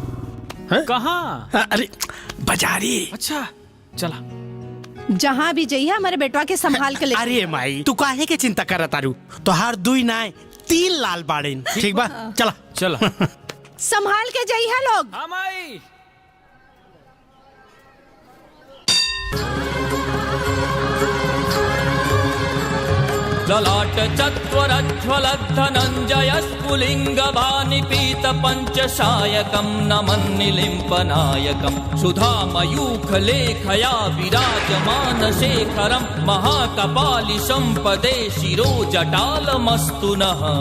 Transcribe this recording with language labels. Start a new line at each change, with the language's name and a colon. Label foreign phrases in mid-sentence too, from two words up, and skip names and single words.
Bhojpuri: कहाँ? अरे बाजारी। अच्छा चला। जहाँ भी जाइए हमारे बेटवा के संभाल के ले। अरे माई तू काहे के चिंता करत तारू? तोहार दुई नाय 3 लाल बाड़ेन। ठीक बा, चला चला। संभाल के जाइए लोग। हाँ माई।
Sanskrit: ललाट चत्वरज्ज्वलद्धनञ्जय स्फुलिङ्गवानि पीत पञ्चशायकं नमन्निलिम्पनायकं सुधामयूखलेखया विराजमान शेखरं महाकपालि सम्पदे शिरोजटालमस्तु नः।